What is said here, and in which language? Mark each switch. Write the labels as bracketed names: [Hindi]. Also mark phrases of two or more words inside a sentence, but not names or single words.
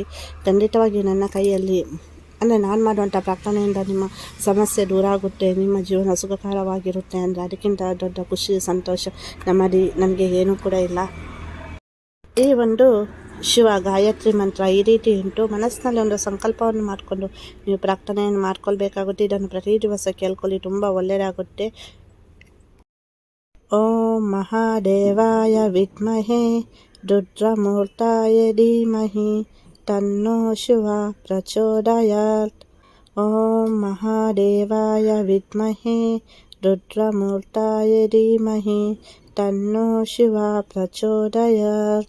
[Kannada] ಖಂಡಿತವಾಗಿ ನನ್ನ ಕೈಯಲ್ಲಿ ಅಂದರೆ ನಾನು ಮಾಡುವಂಥ ಪ್ರಾರ್ಥನೆಯಿಂದ ನಿಮ್ಮ ಸಮಸ್ಯೆ ದೂರ ಆಗುತ್ತೆ, ನಿಮ್ಮ ಜೀವನ ಸುಖಕರವಾಗಿರುತ್ತೆ ಅಂದರೆ ಅದಕ್ಕಿಂತ ದೊಡ್ಡ ಖುಷಿ, ಸಂತೋಷ ನಮಗೆ ಏನೂ ಕೂಡ ಇಲ್ಲ. ಈ ಒಂದು ಶಿವ ಗಾಯತ್ರಿ ಮಂತ್ರ ಈ ರೀತಿ ಉಂಟು. ಮನಸ್ಸಿನಲ್ಲಿ ಒಂದು ಸಂಕಲ್ಪವನ್ನು ಮಾಡಿಕೊಂಡು ನೀವು ಪ್ರಾರ್ಥನೆಯನ್ನು ಮಾಡ್ಕೊಳ್ಬೇಕಾಗುತ್ತೆ. ಇದನ್ನು ಪ್ರತಿ ದಿವಸ ಕೇಳ್ಕೊಳ್ಳಿ, ತುಂಬ ಒಳ್ಳೆಯದಾಗುತ್ತೆ. [Sanskrit] ಓಂ ಮಹಾದೇವಾಯ ವಿದ್ಮಹೇ ರುದ್ರಮೂರ್ತಾಯ ಧೀಮಹಿ ತನ್ನೋ ಶಿವ ಪ್ರಚೋದಯಾತ್. ಓಂ ಮಹಾದೇವಾಯ ವಿದ್ಮಹೇ ರುದ್ರಮೂರ್ತಾಯ ಧೀಮಹಿ ತನ್ನೋ ಶಿವ ಪ್ರಚೋದಯಾತ್.